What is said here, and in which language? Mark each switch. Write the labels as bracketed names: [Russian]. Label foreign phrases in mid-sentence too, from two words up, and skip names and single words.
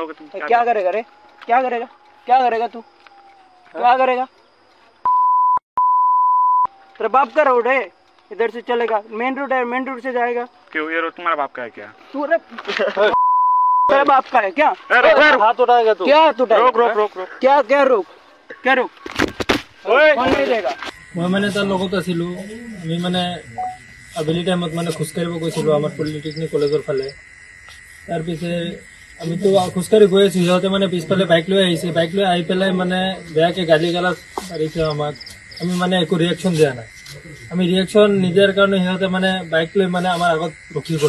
[Hindi] क्या करेगा रे क्या करेगा तू क्या करेगा तेरा बाप का रोड है इधर से चलेगा [English] main road [Hindi] से जाएगा क्यों ये रोड तुम्हारा बाप का है क्या? तू रे तेरा बाप का है क्या हाथ उठाएगा तू? क्या तू रोक क्या रोक कौन नहीं देगा [Assamese] মই মানে তাৰ লগত আছিলোঁ আমি মানে আবেলি টাইমত মানে খোজকাঢ়িব গৈছিলোঁ আমাৰ পলিটেকনিক কলেজৰ ফালে তাৰপিছে আমিতো খোজকাঢ়ি গৈ আছোঁ সিহঁতে মানে পিছফালে বাইক লৈ আহিছে বাইক লৈ আহি পেলাই মানে বেয়াকৈ গালি গালাজ মাৰিছে আমাক আমি মানে একো ৰিয়েকশ্যন দিয়া নাই আমি ৰিয়েকশ্যন নিদিয়াৰ কাৰণে সিহঁতে মানে বাইক লৈ মানে আমাৰ আগত ৰখি গ'ল